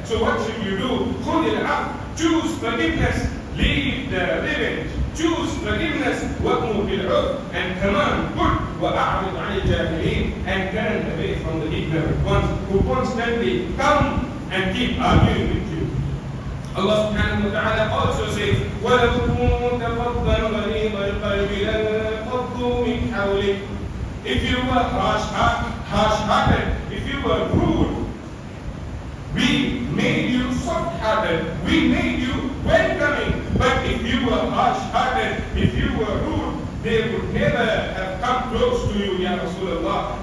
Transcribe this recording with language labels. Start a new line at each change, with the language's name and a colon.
English: So what should you do?
Arabic: خُذِ الْعَفْوَ,
English: choose forgiveness, leave the revenge. Choose forgiveness,
Arabic: وَأْمُرْ بِالْعُرْفِ,
English: and command good,
Arabic: وَأَعْرِضْ عَنِ الْجَاهِلِينَ,
English: and turn away from the ignorant ones who constantly come and keep arguing with you. Allah subhanahu wa ta'ala also says,
Arabic: وَلَوْ كُنْتَ فَضًّا غَلِيظَ الْقَلْبِ لَانفَضُّوا مِنْ حَوْلِكَ.
English: If you were harsh-hearted, if you were rude, we made you soft-hearted, we made you welcoming. But if you were harsh-hearted, if you were rude, they would never have come close to you, Ya Rasulullah.